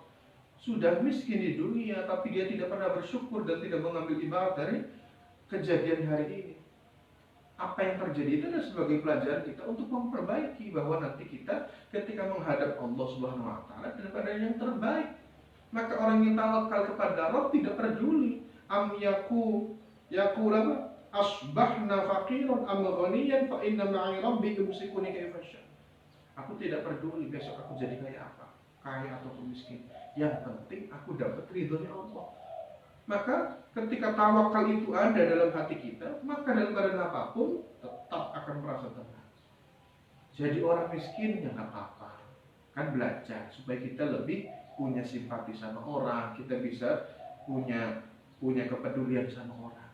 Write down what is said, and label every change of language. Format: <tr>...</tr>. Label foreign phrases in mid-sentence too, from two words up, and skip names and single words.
<id>Sudah miskin di dunia tapi dia tidak pernah bersyukur dan tidak mengambil ibarat dari kejadian hari ini. Apa yang terjadi itu adalah sebagai pelajaran kita untuk memperbaiki bahwa nanti kita ketika menghadap Allah</id> <ar>سبحانه وتعالى</ar> <id>daripada yang terbaik. Maka orang yang tawakal kepada Rabb tidak peduli</id> <ar>أم يقول أصبحنا فقيرا أم غنيا فإن معي ربي يمسكني كيف شاء'.</ar> <id>Aku tidak peduli besok aku jadi kaya apa, kaya ataupun miskin. Yang penting aku dapat ridhonya Allah. Maka ketika tawakal itu ada dalam hati kita, maka dalam keadaan apapun tetap akan merasa tenang. Jadi orang miskin ya nggak apa-apa, kan belajar supaya kita lebih punya simpati sama orang, kita bisa punya kepedulian sama orang.</id>